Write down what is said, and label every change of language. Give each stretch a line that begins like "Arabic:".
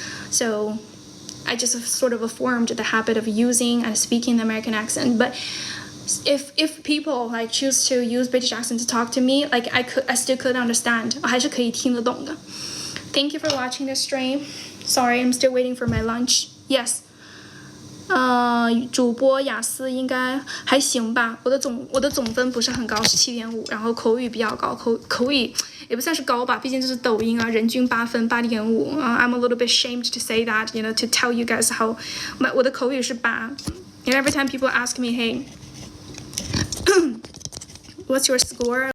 English: So I just sort of formed the habit of using and speaking the American accent. But if people like choose to use British accent to talk to me, like I still could understand.
Chinese: 我还是可以听得懂的。
English: Thank you for watching this stream. Sorry, I'm still waiting for my lunch. Yes.
Chinese: 主播雅思应该还行吧，我的总分不是很高，是7.5，然后口语比较高，口语也不算是高吧，毕竟这是抖音啊，人均8分8.5。
English: I'm a little bit ashamed to say that, you know, to tell you guys how
Chinese: 我的口语是8。
English: And every time people ask me, hey, what's your score?